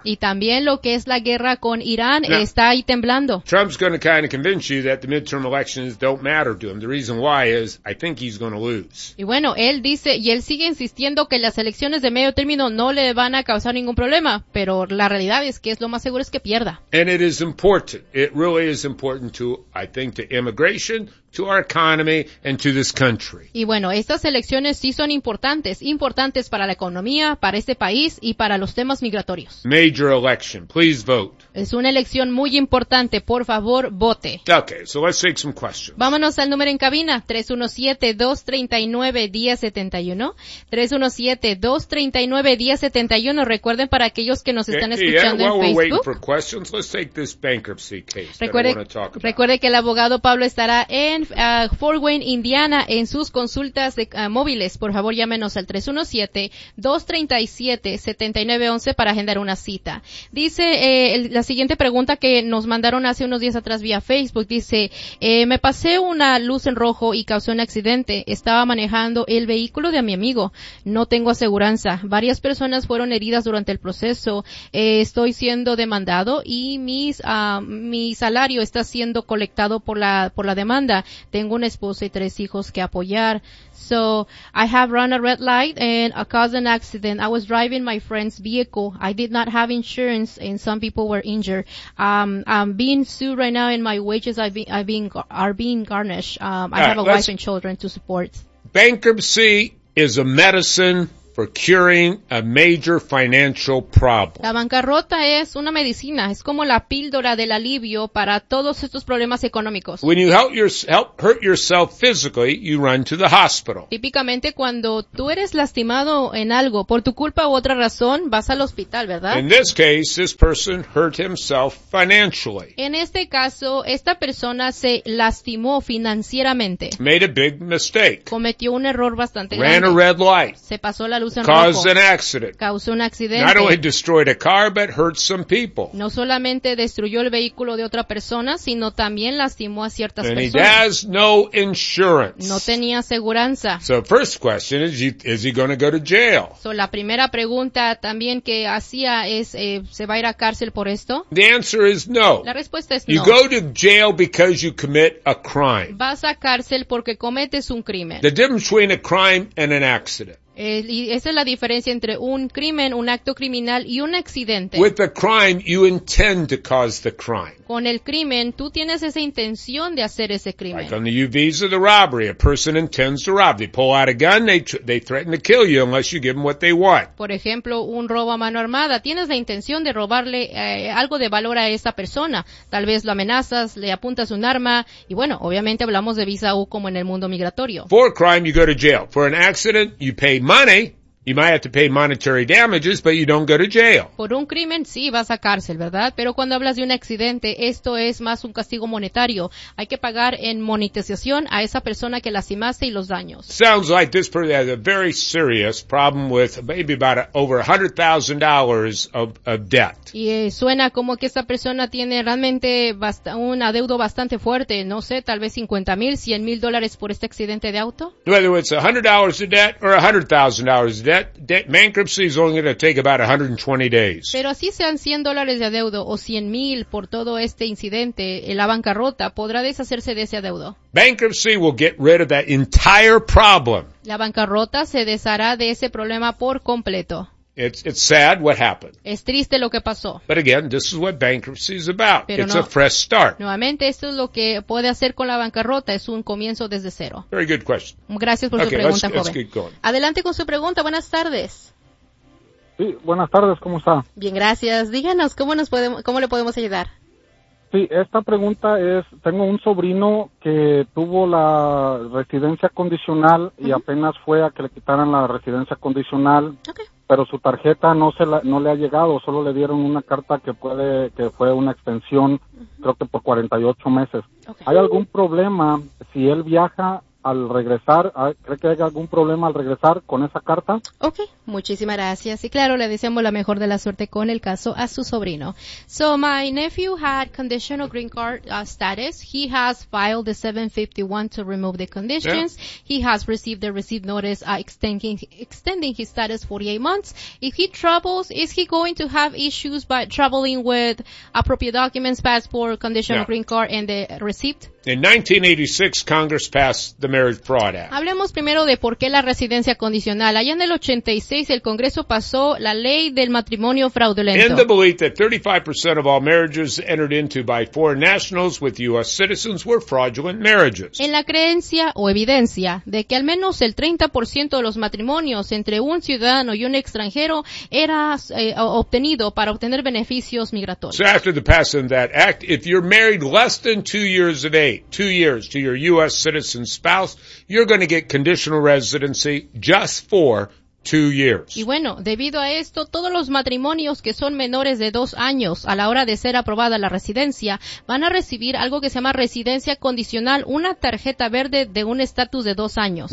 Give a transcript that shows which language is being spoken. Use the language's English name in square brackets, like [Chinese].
[Spanish] Y también lo que es la guerra con Irán [English] now, [Spanish] está ahí temblando. [English] Trump's going to kind of convince you that the midterm elections don't matter to him. The reason why is I think he's going to lose. [Spanish] Y bueno, él dice y él sigue insistiendo que las elecciones de medio término no le van a causar ningún problema, pero la realidad es que es lo más seguro es que pierda. [English] And it is important. It really is important to, I think, to immigration, to our economy and to this country. [Spanish] Y bueno, estas elecciones sí son importantes, importantes para la economía, para este país y para los temas migratorios. [English] Major election, please vote. [Spanish] Es una elección muy importante, por favor, vote. [English] Okay, so let's take some questions. [Spanish] Vámonos al número en cabina, 317-239-1071. 317-239-1071. Recuerden para aquellos que nos están escuchando [English] while [Spanish] en Facebook. [English] While we're waiting for questions, let's take this bankruptcy case. [Spanish] Recuerde, [English] that I want to talk about. [Spanish] Recuerde que el abogado Pablo estará en Fort Wayne, Indiana, en sus consultas de móviles. Por favor, llámenos al 317-237-7911 para agendar una cita. Dice la siguiente pregunta que nos mandaron hace unos días atrás vía Facebook. Dice, me pasé una luz en rojo y causé un accidente. Estaba manejando el vehículo de mi amigo. No tengo aseguranza. Varias personas fueron heridas durante el proceso. Estoy siendo demandado y mi salario está siendo colectado por la demanda. Tengo una esposa y tres hijos que apoyar. [English] So, I have run a red light and caused an accident. I was driving my friend's vehicle. I did not have insurance and some people were injured. I'm being sued right now and my wages are being garnished. I have a wife and children to support. Bankruptcy is a medicine for curing a major financial problem. [Spanish] La bancarrota es una medicina, es como la píldora del alivio para todos estos problemas económicos. [English] When you hurt yourself physically, you run to the hospital. [Spanish] Típicamente cuando tú eres lastimado en algo por tu culpa u otra razón, vas al hospital, ¿verdad? [English] In this case, this person hurt himself financially. [Spanish] En este caso, esta persona se lastimó financieramente. [English] Made a big mistake. [Spanish] Cometió un error bastante [English] Ran [Spanish] grande. [English] Ran a red light. [Spanish] Se pasó la luz en [English] Caused [Spanish] rojo. [English] An accident. [Spanish] Causó un accidente. [English] Not only destroyed a car, but hurt some people. [Spanish] No solamente destruyó el vehículo de otra persona, sino también lastimó a ciertas [English] And [Spanish] personas. [English] He has no insurance. [Spanish] No tenía aseguranza. [English] So first question is he going to go to jail? [Spanish] So la primera pregunta también que hacía es ¿se va a ir a cárcel por esto? [English] The answer is no. [Spanish] La respuesta es no. [English] You go to jail because you commit a crime. [Spanish] Vas a cárcel porque cometes un crimen. [English] The difference between a crime and an accident. [Spanish] Y esa es la diferencia entre un crimen, un acto criminal y un accidente. [English] With the crime, you intend to cause the crime. [Spanish] Con el crimen, tú tienes esa intención de hacer ese crimen. [English] Like on the U-Visa, the robbery, a person intends to rob. They pull out a gun, they threaten to kill you unless you give them what they want. [Spanish] Por ejemplo, un robo a mano armada. Tienes la intención de robarle algo de valor a esa persona. Tal vez lo amenazas, le apuntas un arma. Y bueno, obviamente hablamos de Visa U como en el mundo migratorio. [English] For a crime, you go to jail. For an accident, you pay money, you might have to pay monetary damages, but you don't go to jail. [Spanish] Por un crimen, sí, vas a cárcel, ¿verdad? Pero cuando hablas de un accidente, esto es más un castigo monetario. Hay que pagar en monetización a esa persona que lastimaste y los daños. [English] Sounds like this person has a very serious problem with maybe about over $100,000 of debt. [Spanish] Y suena como que esa persona tiene realmente un adeudo bastante fuerte. No sé, tal vez $50,000, $100,000 por este accidente de auto. [English] Whether it's $100 of debt or $100,000 of debt, That bankruptcy is only going to take about 120 days. [Spanish] Pero así sean $100 de adeudo o 100 mil por todo este incidente, la bancarrota podrá deshacerse de ese adeudo. [English] Bankruptcy will get rid of that entire problem. [Spanish] La bancarrota se deshará de ese problema por completo. [English] It's sad what happened. [Spanish] Es triste lo que pasó. [English] But again, this is what bankruptcy is about. [Spanish] Pero [English] it's a fresh start. [Spanish] Nuevamente, esto es lo que puede hacer con la bancarrota. Es un comienzo desde cero. [English] Very good question. [Spanish] Gracias por [English] okay, [Spanish] su pregunta, joven. [English] Let's keep going. [Spanish] Adelante con su pregunta. Buenas tardes. Sí, buenas tardes. ¿Cómo está? Bien, gracias. Díganos, ¿cómo le podemos ayudar? Sí, esta pregunta es, tengo un sobrino que tuvo la residencia condicional y apenas fue a que le quitaran la residencia condicional. [English] Okay. [Spanish] Pero su tarjeta no le ha llegado, solo le dieron una carta que fue una extensión, creo que por 48 meses. [English] Okay. [Spanish] ¿Hay algún problema si él viaja al regresar? ¿Cree que haya algún problema al regresar con esa carta? Okay, muchísimas gracias. Y claro, le deseamos la mejor de la suerte con el caso a su sobrino. [English] So my nephew had conditional green card status. He has filed the 751 to remove the conditions. Yeah. He has received the receipt notice extending his status 48 months. If he travels, is he going to have issues by traveling with appropriate documents, passport, conditional green card, and the receipt? In 1986, Congress passed the Marriage Fraud Act. [Spanish] Hablemos primero de por qué la residencia condicional. Allá en el 86, el Congreso pasó la ley del matrimonio fraudulento. [English] In the belief that 35% of all marriages entered into by foreign nationals with U.S. citizens were fraudulent marriages. [Spanish] En la creencia o evidencia de que al menos el 30% de los matrimonios entre un ciudadano y un extranjero era obtenido para obtener beneficios migratorios. [English] So after the passing of that act, if you're married less than 2 years of age, 2 years to your U.S. citizen spouse, you're going to get conditional residency just for 2 years. [Spanish] Y bueno, debido a esto, todos los matrimonios que son menores de 2 años a la hora de ser aprobada la residencia van a recibir algo que se llama residencia condicional, una tarjeta verde de un estatus de 2 años.